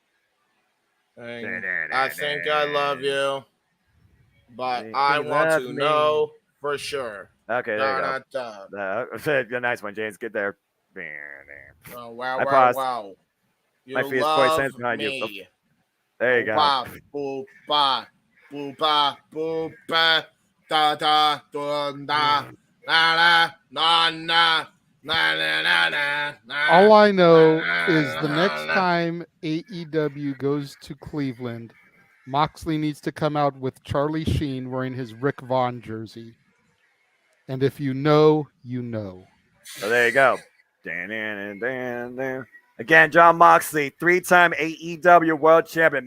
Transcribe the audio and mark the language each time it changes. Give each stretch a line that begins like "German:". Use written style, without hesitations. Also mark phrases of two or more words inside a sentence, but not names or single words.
English: I think I love you, but I want love to me. know for sure. Okay, there you go. Nice one, James. Get there. Oh, wow, I wow, paused. wow. You My feet is love 40 cents behind me. you. There you go. Ba, boo, ba, boo, ba, boo, ba, da, da, dun, da, na, na, na, na, na, na, na, na. All I know is the next time AEW goes to Cleveland, Moxley needs to come out with Charlie Sheen wearing his Rick Vaughn jersey. And if you know, you know. So there you go. Again, Jon Moxley, 3-time AEW World Champion.